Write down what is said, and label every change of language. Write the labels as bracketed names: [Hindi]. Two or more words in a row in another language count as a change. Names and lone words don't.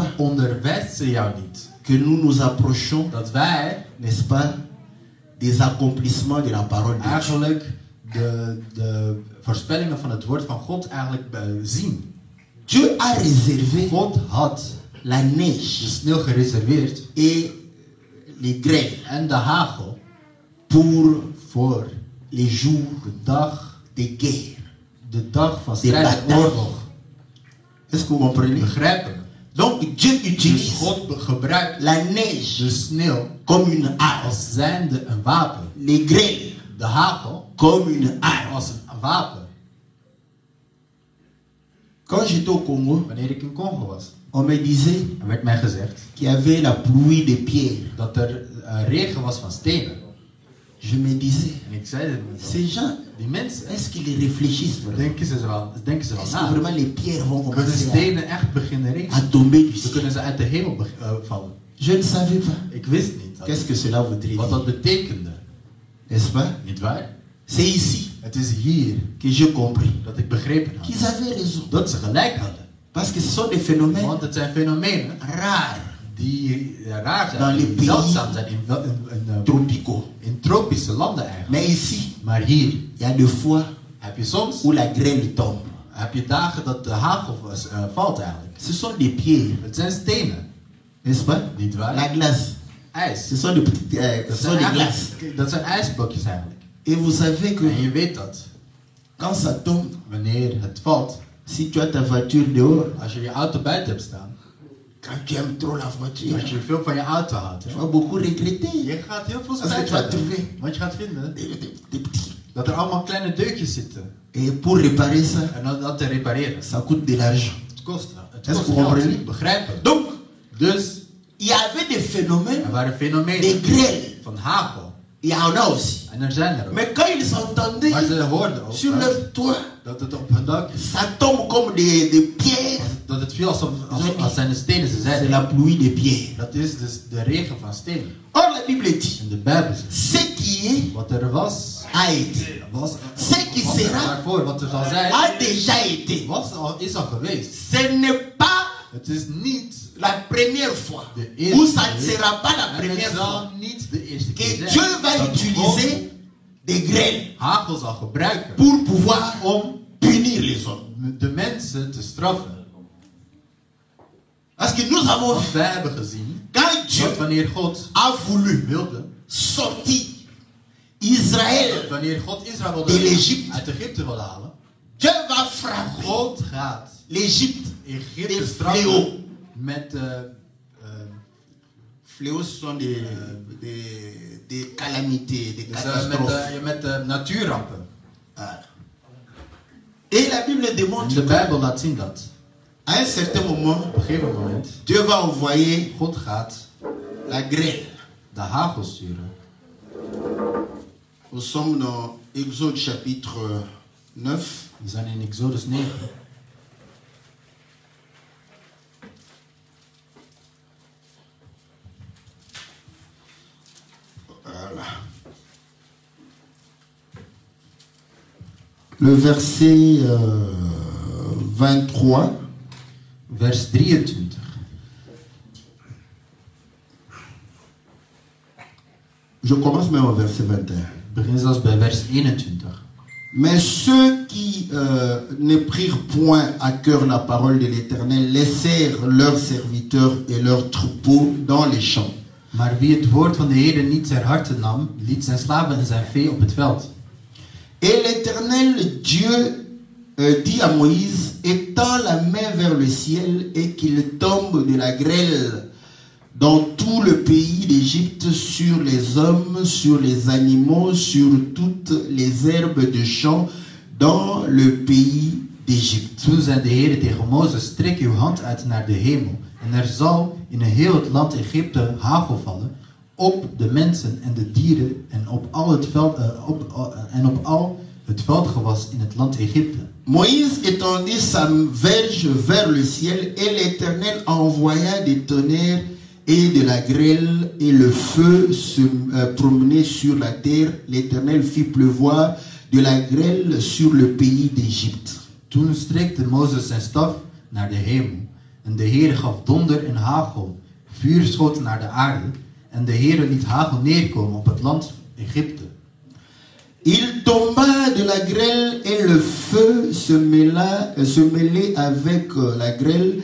[Dutch] Onderwijst ze jou niet? [French] Que nous nous approchons, [Dutch] dat wij, [French] n'est-ce pas, des accomplissements de la parole de Dieu. [Dutch] Eigenlijk de voorspellingen van het woord van God eigenlijk zien. [French] Dieu a réservé. [Dutch] God had [French] la neige, [Dutch] de sneeuw gereserveerd, [French] et les grêles, [Dutch] en de hagel, [French] voor les jours, [Dutch] de dag, [French] de guerre, [Dutch] de dag van strijd en oorlog. [French] Est-ce que vous comprenez? [Dutch] Begrijpen? [French] Donc Dieu utilise [Dutch] dus God gebruikt [French] la neige, [Dutch] de sneeuw, [French] comme une arme, [Dutch] als zijnde een wapen. [French] Les grêles, [Dutch] de hagel, [French] comme une arme, [Dutch] als een wapen. [French] Quand j'étais au Congo, [Dutch] wanneer ik in Congo was, [French] on me disait, [Dutch] er werd mij gezegd, [French] qu'il y avait la pluie de pierres. [Dutch] Dat er regen was van stenen. [French] Je me disais, [Dutch] en ik zei [French] ces gens, [Dutch] die mensen, [French] est-ce qu'ils réfléchissent vraiment? [Dutch] Denken ze wel [French] est-ce [Dutch] na? [French] que vraiment les pierres vont [Dutch] Kunnen [French] commencer [Dutch] stenen echt beginnen [French] à [Dutch] regenen? [French] tomber du [Dutch] Dan [French] ciel? [Dutch] kunnen ze uit de hemel vallen. [French] Je ne savais pas. [Dutch] Ik wist niet. [French] Qu'est-ce que cela voudrait [Dutch] Wat [French] dire? [Dutch] dat betekende. [French] N'est-ce pas? [Dutch] Niet waar? [French] C'est ici [Dutch] Het is hier [French] que j'ai compris [Dutch] dat ik begrepen had. [French] qu'ils avaient raison. [Dutch] Dat ze gelijk hadden. [French] Parce que ce sont des phénomènes [Dutch] Want het zijn fenomenen [French] rares [Dutch] die raar zijn. [French] dans les [Dutch] Die [French] pays [Dutch] zeldzaam zijn [French] tropicaux. [Dutch] in tropische landen eigenlijk. [French] Mais ici, [Dutch] Maar hier [French] il y a des fois [Dutch] heb je soms [French] où la grêle tombe. [Dutch] heb je dagen dat de hagel valt eigenlijk. [French] Ce sont des pierres, [Dutch] Het zijn stenen, [French] n'est-ce pas? [Dutch] niet waar? [French] La glace. [Dutch] IJs. [French] Ce sont des petites, ce sont des glaces. [Dutch] Dat zijn ijsblokjes eigenlijk. [French] Et vous savez que [Dutch] En je weet dat, [French] quand ça tombe, [Dutch] wanneer het valt, [French] si tu as ta voiture dehors, [Dutch] als je je auto buiten hebt staan, [French] quand tu aimes trop la voiture, [Dutch] als je veel van je auto houdt, [French] tu [Dutch] hè, [French] vas beaucoup regretter. [Dutch] je gaat heel veel [French] Parce que [Dutch] spijt [French] tu vas [Dutch] hebben. [French] trouver [Dutch] Want je gaat vinden [French] des petits. [Dutch] dat er allemaal kleine deukjes zitten. [French] Et pour réparer ça, [Dutch] En dat te repareren. [French] ça coûte de l'argent. [Dutch] Het kost [French] Est-ce [Dutch] geld. [French] que vous comprenez? [Dutch] Begrijpen. [French] Donc, [Dutch] Dus, [French] il y avait des phénomènes [Dutch] er waren [French] de [Dutch] fenomenen [French] grêle. [Dutch] van hagel. [French] Il y en a aussi. [Dutch] En er zijn er ook. [French] Mais quand ils entendaient [Dutch] Maar ze hoorden ook [French] sur [Dutch] hè, [French] leur toit, [Dutch] dat het op hun dak, [French] ça tombe comme des pierres. [Dutch] dat het viel als zijn de stenen. Ze [French] C'est [Dutch] zeiden, [French] la pluie des pierres. [Dutch] dat is dus de regen van stenen. [French] Or, la Bible dit, [Dutch] En de Bijbel zegt, [French] ce qui est [Dutch] wat er was, [French] a été, [Dutch] was [French] Ce qui [Dutch] wat er [French] sera, [Dutch] daarvoor, wat er zal zijn, [French] a déjà été. [Dutch] is al geweest. [French] Ce n'est pas [Dutch] Het is niet [French] la première fois, [Dutch] de eerste [French] ou ça ne [Dutch] keer, [French] sera pas la [Dutch] en het [French] première fois, [Dutch] zal niet de eerste keer [French] que [Dutch] zijn [French] Dieu va [Dutch] dat [French] utiliser [Dutch] God [French] des grêles [Dutch] hagel zal gebruiken [French] pour pouvoir [Dutch] om [French] punir les hommes. [Dutch] de mensen te straffen. [French] Parce que nous avons [Dutch] Want [French] vu, [Dutch] wij hebben gezien [French] quand Dieu [Dutch] dat wanneer God [French] a voulu [Dutch] wilde, [French] sortir Israël, [Dutch] wanneer God Israël [French] de [Dutch] wilde [French] l'Égypte. [Dutch] uit Egypte wilde halen, [French] Dieu va frapper [Dutch] God gaat [French] l'Égypte. [Dutch] Egypte [French] Des [Dutch] straffen [French] fléaux. [Dutch] met [French] Fléaux, ce sont des calamités, des catastrophes. [Dutch] met natuurrampen. [French] Ah. Et la Bible [Dutch] En [French] démontre [Dutch] de [French] que [Dutch] Bijbel laat zien dat [French] à un certain moment, [Dutch] op een gegeven moment [French] Dieu va envoyer [Dutch] God gaat [French] la grêle. [Dutch] de hagel sturen. [French] Nous sommes dans Exode chapitre 9. [Dutch] We zijn in Exodus 9. [French] Voilà. Le verset 23. [Dutch] Vers 23. [French] Je commence même au verset 21. [Dutch] Ik begin zelfs bij vers 21. [French] Mais ceux qui ne prirent point à cœur la parole de l'Éternel laissèrent leurs serviteurs et leurs troupeaux dans les champs. [Dutch] Maar wie het woord van de Heer niet ter harte nam, liet zijn slaven en zijn vee op het veld. [French] Et l'Éternel Dieu dit à Moïse, étends la main vers le ciel et qu'il tombe de la grêle dans tout le pays d'Égypte, sur les hommes, sur les animaux, sur toutes les herbes de champ dans le pays d'Égypte. [Dutch] Toen zei de Heer tegen Mozes, strek uw hand uit naar de hemel, en er zal in heel het land Egypte hagel vallen, op de mensen en de dieren en op al het veldgewas in het land Egypte. [French] Moïse étendit sa verge vers le ciel et l'Éternel envoya des tonnerres et de la grêle et le feu se promenait sur la terre. L'Éternel fit pleuvoir de la grêle sur le pays d'Égypte. [Dutch] Toen strekte Mozes zijn staf naar de hemel, en de Heer gaf donder en hagel, vuur schoot naar de aarde, en de Heer liet hagel neerkomen op het land Egypte. [French] Il tomba de la grêle et le feu se mêlait avec la grêle.